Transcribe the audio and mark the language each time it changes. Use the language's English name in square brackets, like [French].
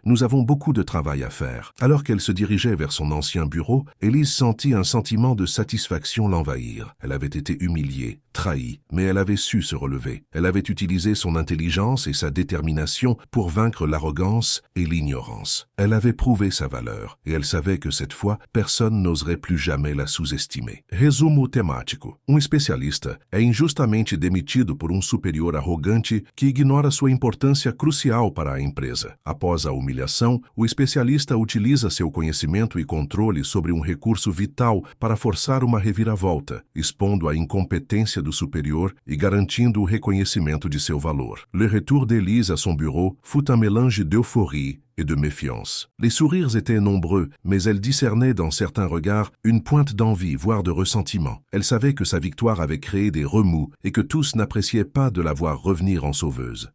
[French] Nous avons beaucoup de travail à faire. » Alors qu'elle se dirigeait vers son ancien bureau, Élise sentit un sentiment de satisfaction l'envahir. Elle avait été humiliée, trahie, mais elle avait su se relever. Elle avait utilisé son intelligence et sa détermination pour vaincre l'arrogance et l'ignorance. Elle avait prouvé sa valeur, et elle savait que cette fois, personne n'oserait plus jamais la sous-estimer. [Portuguese] Resumo temático. Especialista é injustamente demitido por superior arrogante que ignora sua importância crucial para a empresa. Após a humilhação, o especialista utiliza seu conhecimento e controle sobre recurso vital para forçar uma reviravolta, expondo a incompetência do superior e garantindo o reconhecimento de seu valor. [French] Le retour d'Élise à son bureau fut un mélange d'euphorie et de méfiance. Les sourires étaient nombreux, mais elle discernait dans certains regards une pointe d'envie, voire de ressentiment. Elle savait que sa victoire avait créé des remous et que tous n'appréciaient pas de la voir revenir en sauveuse.